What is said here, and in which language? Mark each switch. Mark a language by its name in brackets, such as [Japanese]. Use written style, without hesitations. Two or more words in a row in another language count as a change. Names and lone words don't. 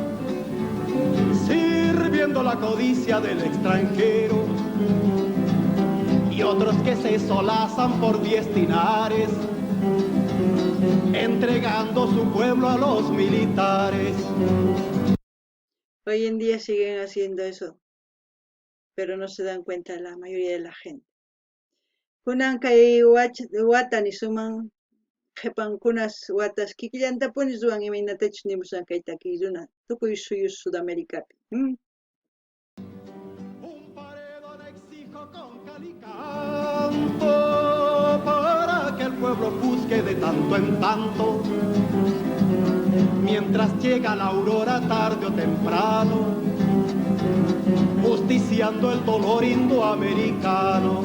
[Spanish] sirviendo la codicia del extranjero, y otros que se solazan por 10 dinares, entregando su pueblo a los militares. Hoy en día siguen haciendo eso, pero no se dan cuenta la mayoría de la gente. [Quechua] Kunan kay wata nisuman qhipankunas watas kikillantapuni ruwan imaynatachus nimusan kay takiyuna tukuy suyus Sudamericapi. [Spanish] Un paredón exijo con cal y canto para que el pueblo busque de tanto en tanto, mientras llega la aurora tarde o temprano, justiciando el dolor indoamericano.